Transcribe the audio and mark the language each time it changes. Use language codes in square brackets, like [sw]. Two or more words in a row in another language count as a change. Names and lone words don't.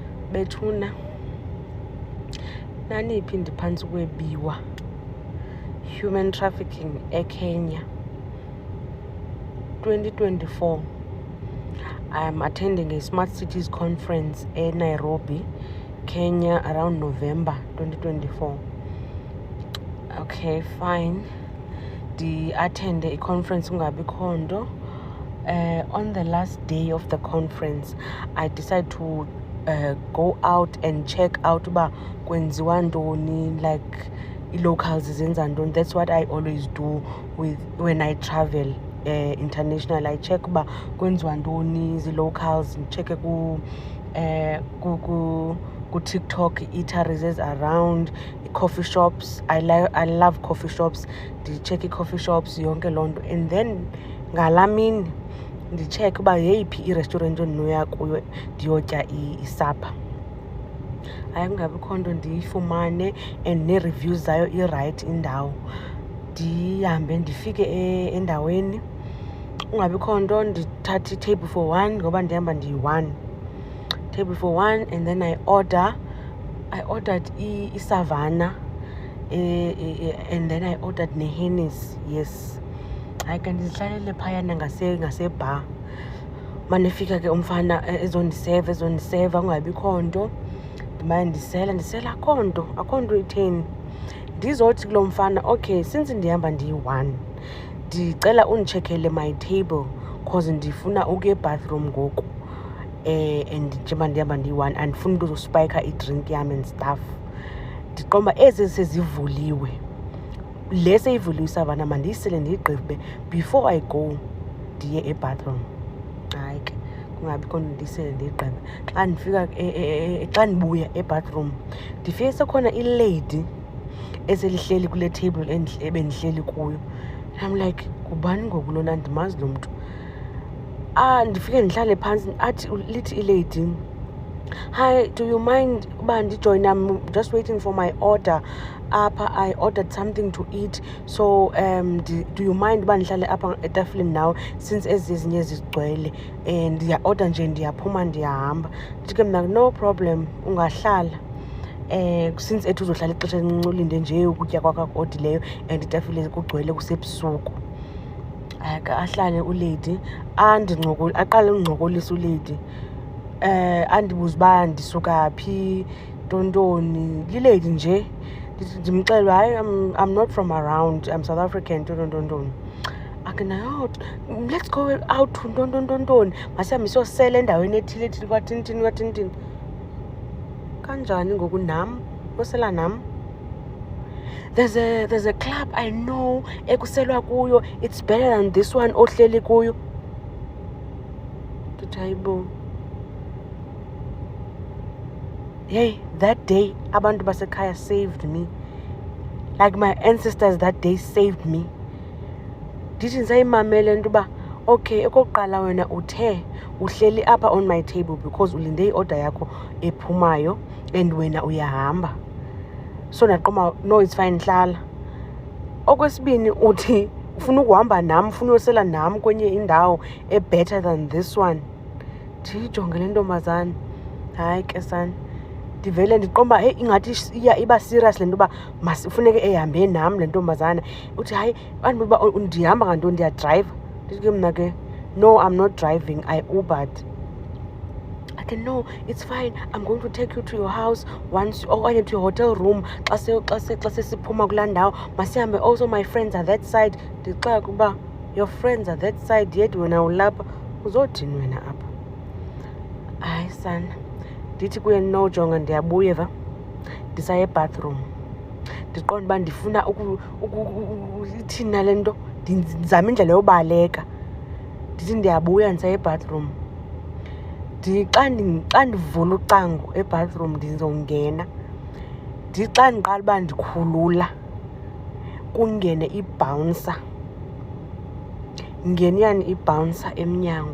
[xh] bethuna naniphi ndiphantsi kwebiwa [en] human trafficking [xh] eKenya 2024. [en] I am attending a Smart Cities conference in Nairobi, Kenya around November 2024. Okay, fine. Attend a conference [xh] ungabi khondo. [en] On the last day of the conference, I decided to go out and check out [xh] uba kwenziwa ntoni, [en] like locals [xh] zenza ntoni. [en] That's what I always do when I travel international. I check [xh] uba kwenziwa ntoni zi-locals, ndichecke ku [en] TikTok eateries around, coffee shops. I love coffee shops. [xh] Ndicheck [en] coffee shops [xh] yonke loo nto, [en] and then [xh] ngala mini ndicheck uba yeyiphi i-restaurant endinoya kuyo ndiyotya isapha. Hayi kungabikho nto ndiyifumane and nee-reviews zayo i-right indawo. Ndihambe ndifike endaweni, kungabikho nto ndithathe i- [en] table for one [xh] ngoba ndihamba ndiyi-1. [en] Table for one, and then I ordered i-Savannah, and then I ordered ne-Hennessy. [xh] Yes, hayi kanti ndihlalele phayana ngasebar. Manifika ke umfana ezondiseva kungabikho nto, ndimane ndisela akho nto itheni. Ndizothi kulo mfana, [en] okay, since [xh] ndihamba ndiyi-1, ndicela undicheckele [en] my table cause [xh] ndifuna ukuya ebathroom ngoku. And njengoba ndihamba ndiyi-1 andifuni ukuzospayikha idrink yam [en] and stuff. [xh] Ndiqomba ezi sezivuliwe, le seyivuliwe iSavannah mandiyisele ndiyigqibe [en] before I go [xh] ndiye ebathroom. Hayi ke kungabikho nto ndiyisele ndiyigqibe. Xa ndibuya ebathroom ndifike sekhona ilady eselihleli kule table ebendihleli kuyo. [en] I'm like, [xh] kubani ngoku lona, ndimazi lo mntu. Ndifike ndihlale phantsi, lithi ilady, [en] hi, do you mind [xh] uba ndijoyine? [en] I'm just waiting for my order apha. I ordered something to eat, so do you mind [xh] uba ndihlale apha etafileni nawe [en] since [xh] ezi ezinye zigcwele? Ndiya-order nje ndiyaphuma ndiyahamba. Ndithi ke mna [en] no problem, [xh] ungahlala since ethi uzohlala ixesha elincinci ulinde nje ukutya kwakho akuodileyo and itafile kugcwele kusebusuku. Ke ahlale ulady aqale undicokolisa ulady, andibuze uba ndisuka phi, tontoni. Lilady nje, ndimxelele hayi, [en] I'm not from around, I'm South African, tontoni. [xh] Nayo, [en] let's go out to [xh] tontoni, masihambe siyosela endaweni ethile kwathini. Kanjani ngoku nam yosela nam? [en] There's a club I know [xh] ekuselwa kuyo, [en] it's better than this one [xh] ohleli kuyo. [en] Hayibo. Hey, that day [xh] abantu basekhaya [en] saved me, like my ancestors that day saved me. [xh] Ndithi ndisayimamele into uba okay, okokuqala wena uthe uhleli apha [en] on my table because [xh] ulinde i-order yakho ephumayo and wena uyahamba. So ndaqoma, [en] no, it's fine, [xh] hlala. Okwesibini uthi ufuna ukuhamba nam, ufuna uyosela nam kwenye indawo [en] better than this one. [xh] Ndiyijonge le ntombazana, hayi ke sana, ndivele ndiqomba ingathi iba serious le nto uba masifuneke ehambe nam le ntombazana. Uthi hayi, uba ndihamba ngantoni, ndiyadrayiva. Ndithi ke mna ke, [en] no, I'm not driving, I Ubered. No, it's fine, I'm going to take you to your house once, okanye to your hotel room [xh] xa sesiphuma kulaa ndawo, masihambe. [en] Also my friends are that side. [xh] Ndixela ukuba [en] your friends are that side yet [xh] wena ulapha, uzothini wena apha? Hayi sana, ndithi kuye no, jonga ndiyabuya va, ndisaya ebathroom. Ndiqonda uba ndifuna ithina le nto, ndizama indlela yobaleka. Ndithi ndiyabuya ndisaya ebathroom. Xa ndivula ucango ebathroom ndizongena, xa ndiqala uba ndikhulula kungene ibhawnsa, ngeniyani ibhawnsa emnyango.